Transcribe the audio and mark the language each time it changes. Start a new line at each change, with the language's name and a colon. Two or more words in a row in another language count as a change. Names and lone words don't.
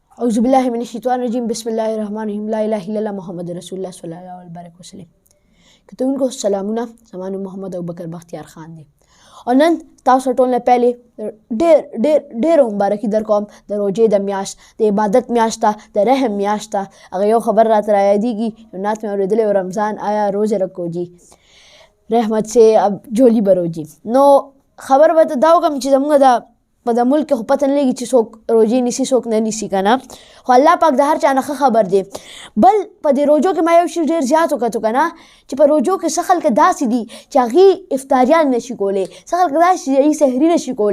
Arabic: أعوذ بالله من الشیطان الرجیم بسم الله الرحمن الرحیم لا اله الا الله محمد رسول الله صلی الله علیه وسلم.
Pashto: کتونکو سلامونه، زما نوم محمد ابوبکر بختیار خان دی او نن تاسو ټول نه پهلې ډېر مبارکي در کوم د روژې د میاشت، د عبادت میاشت ده، د رحم میاشت ده. هغه یو خبر راته رایادېږي، یو نعت مې اورېدلی و،
Urdu: رمضان آیا روز رکھو جی رحمت سے اب جھولی بھرو جی.
Pashto: نو خبر به دا وکړم چې زموږ د په د ملک خو پته نه لګي چې څوک روژې نیسي څوک نه نیسي که نه، خو الله پاک د هر چا نه ښه خبر دی. بل په دې روژو کې ما یو شي ډېر زیات وکتو که نه، چې په روژو کې څه خلک داسې دي چې هغې افطاریان نشي کولی، څه خلک داسې چې هغوی سحري نشي کولی.